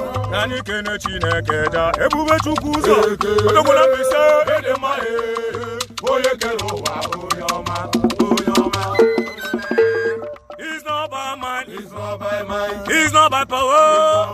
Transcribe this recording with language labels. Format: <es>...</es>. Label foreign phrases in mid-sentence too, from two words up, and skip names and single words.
<ig>Ka anyị kene Chineke ja. Ebube Chukwu ụzọ. Odogwu na Mbaise. Ịdị mma, eh. Onye kere ụwa, onye ọma, onye ọma.</ig> <en>It's not by might. It's not by might. It's not by power.</en>